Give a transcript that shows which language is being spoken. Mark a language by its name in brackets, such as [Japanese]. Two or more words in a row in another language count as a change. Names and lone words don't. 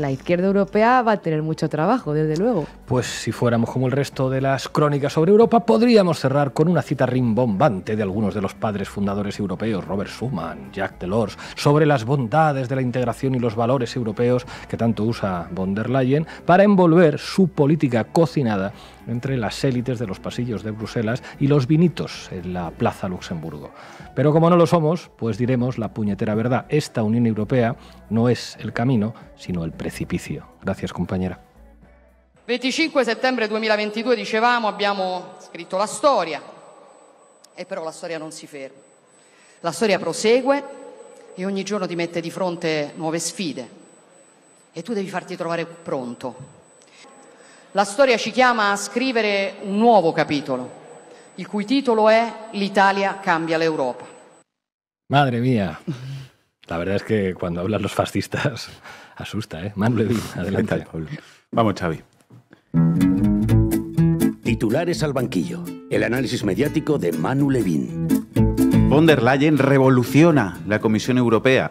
[Spanish] La izquierda europea va a tener mucho trabajo, desde luego. Pues si fuéramos como el resto de las crónicas sobre Europa, podríamos cerrar con una cita rimbombante de algunos de los padres fundadores europeos, Robert Schuman, Jacques Delors, sobre las bondades de la integración y los valores europeos que tanto usa von der Leyen para envolver su política cocinada entre las élites de los pasillos de Bruselas y los vinitos en la Plaza Luxemburgo. Pero como no lo somos, pues diremos la puñetera verdad. Esta Unión Europea no es el camino, sino el precipicio. Gracias, compañera. [Italian] 25 settembre 2022, dicevamo, abbiamo scritto la storia, e però la storia non si ferma. La storia prosegue e ogni giorno ti mette di fronte nuove sfide e tu devi farti trovare pronto. La storia ci chiama a scrivere un nuovo capitolo, il cui titolo è L'Italia cambia l'Europa. [Spanish] Madre mía. La verdad es que cuando hablan los fascistas Asusta, ¿eh? Manu Levin, adelante. ¿Qué tal, Pablo? Vamos, Xavi. Titulares al banquillo. El análisis mediático de Manu Levin. Von der Leyen revoluciona la Comisión Europea.